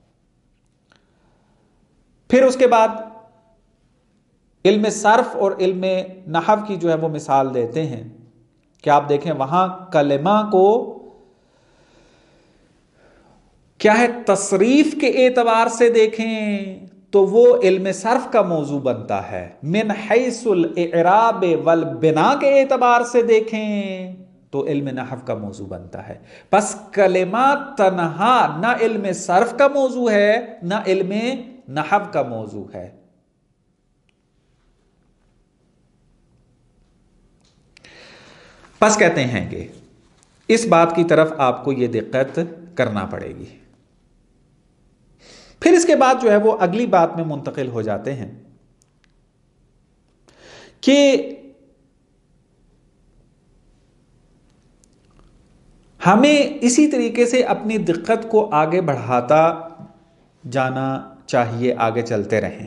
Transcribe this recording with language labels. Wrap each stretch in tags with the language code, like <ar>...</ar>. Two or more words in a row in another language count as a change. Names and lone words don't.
<ur>پھر اس کے بعد علم صرف اور علم نحو کی جو ہے وہ مثال دیتے ہیں کہ آپ دیکھیں وہاں کلمہ کو کیا ہے تصریف کے اعتبار سے دیکھیں تو وہ علم صرف کا موضوع بنتا ہے،</ur> <ar>من حیث الاعراب والبناء</ar> <ur>کے اعتبار سے دیکھیں تو علم نحو کا موضوع بنتا ہے۔ پس کلمہ تنہا نہ علم صرف کا موضوع ہے نہ علم نحو کا موضوع ہے۔ پس کہتے ہیں کہ اس بات کی طرف آپ کو یہ دقت کرنا پڑے گی پھر اس کے بعد جو ہے وہ اگلی بات میں منتقل ہو جاتے ہیں کہ ہمیں اسی طریقے سے اپنی دقت کو آگے بڑھاتا جانا چاہیے، آگے چلتے رہیں۔</ur>